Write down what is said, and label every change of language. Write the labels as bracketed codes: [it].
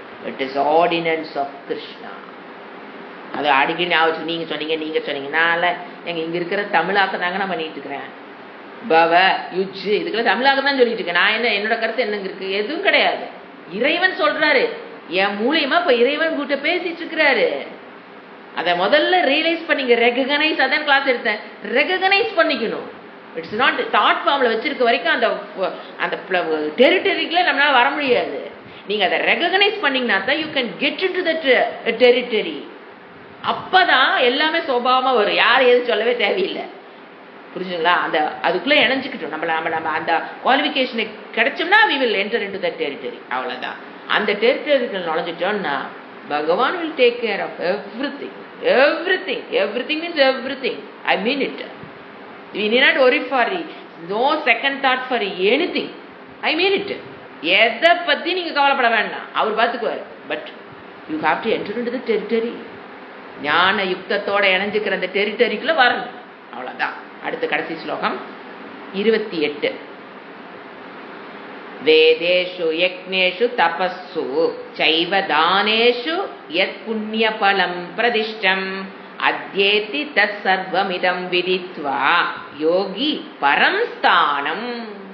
[en] It is ordinance of Krishna. [ta] அது அடிக்கடி ஞாபகம். நீங்க சொன்னீங்க நான் எங்க இங்க இருக்கிற தமிழாக்க தாங்க நான் பண்ணிட்டு இருக்கிறேன். பவ யுஜ் இதுக்கெல்லாம் தமிழாக்க தான் சொல்லிட்டு இருக்கேன். நான் என்னோட கருத்து என்னங்க இருக்கு? எதுவும் கிடையாது. இறைவன் சொல்றாரு, என் மூலியமா இப்ப இறைவன் கூட்ட பேசிட்டு இருக்கிறாரு. அதை முதல்ல ரியலைஸ் பண்ணீங்க. ரெகனைஸ். அதான் கிளாஸ் எடுத்தேன். ரெகனைஸ் பண்ணிக்கணும். [en] it's not [ta] தாட் ஃபார்ம்ல வச்சிருக்க வரைக்கும் அந்த டெரிட்டரிக்குள்ள நம்மளால வர முடியாது. நீங்க அதை ரெகனைஸ் பண்ணீங்கன்னா தான் [en] You can get into that territory. [ta] அப்பதான் எல்லாமே சுபாவமா வரும். யாரும் எதுவும் சொல்லவே தேவையில்லை. புரிஞ்சுங்களா? அந்த அதுக்குள்ள இணைஞ்சுக்கிட்டோம். நம்ம அந்த குவாலிஃபிகேஷனை கிடைச்சோம்னா [en] we will enter into that territory. [ta] அவ்வளவுதான். அந்த டெரிட்டரிக்குள்ள நுழைஞ்சிட்டோம்னா பகவான் [en] will take care of everything. Everything means everything. I mean it. We need not worry for no second thought for anything. I mean it. [ta] எதை பத்தி நீங்க கவலைப்பட வேண்டாம், அவர் பார்த்துக்குவார். [en] But you have to enter into the territory. [ta] ஞான யுக்தத்தோட இணைஞ்சுக்கிற அந்த டெரிட்டரிக்குள்ள வரணும். அவ்வளவுதான். அடுத்த கடைசி ஸ்லோகம் 28. [sa] வேதேஷு யக்ஞேஷு தபஸ்ஸு சைவ தானேஷு யத் புண்ணிய பலம் பிரதிஷ்டம் அத்யேதி தத் சர்வமிதம் விதித்வா யோகி பரம் ஸ்தானம்.